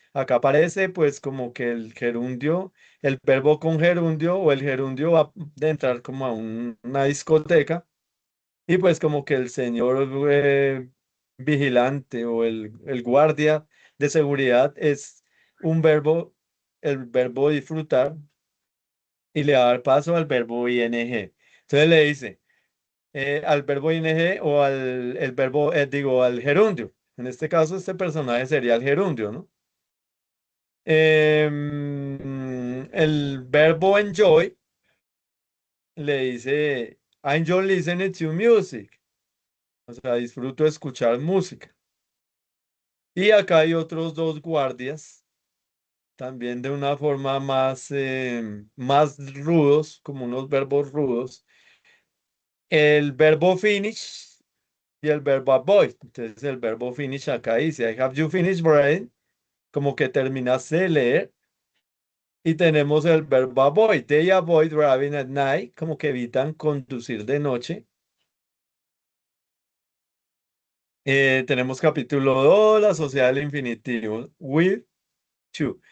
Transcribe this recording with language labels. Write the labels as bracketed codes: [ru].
[es] Acá aparece, pues, como que el gerundio, el verbo con gerundio o el gerundio va a entrar como a una discoteca y pues como que el señor vigilante o el guardia de seguridad es un verbo, el verbo disfrutar y le va a dar paso al verbo ing. Entonces le dice al verbo ing o el verbo, digo, al gerundio. En este caso, este personaje sería el gerundio, ¿no? El verbo enjoy le dice, [en] I enjoy listening to music. [es] O sea, disfruto escuchar música. Y acá hay otros dos guardias, también de una forma más rudos, como unos verbos rudos. El verbo finish y el verbo avoid. Entonces el verbo finish acá dice, [en] I have you finished reading? [es] Como que terminaste de leer. Y tenemos el verbo avoid. [en] They avoid driving at night, [es] como que evitan conducir de noche. Tenemos capítulo 2 la sociedad del infinitivo, [en] with to.